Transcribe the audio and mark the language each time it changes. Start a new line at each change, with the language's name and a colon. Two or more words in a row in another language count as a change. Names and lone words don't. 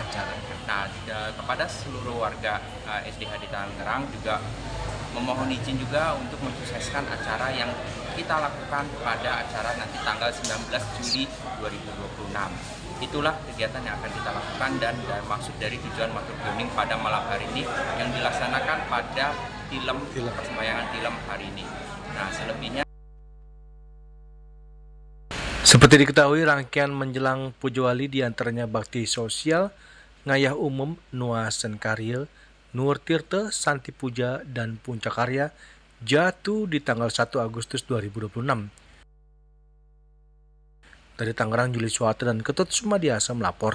Indonesian: Nah, kepada seluruh warga SDHD Tangerang juga memohon izin juga untuk mensukseskan acara yang kita lakukan pada acara nanti tanggal 19 Juli 2026. Itulah kegiatan yang akan kita lakukan dan maksud dari tujuan Matur Piuning pada malam hari ini yang dilaksanakan pada persembahyangan tilem hari ini. Nah, selebihnya Seperti diketahui, rangkaian menjelang Pujawali diantaranya bakti sosial, ngayah umum, nuasen karyil, Nur Tirta, Santi Puja, dan Puncak Karya jatuh di tanggal 1 Agustus 2026. Dari Tangerang, Juli Suwata dan Ketut Sumadiasa melapor.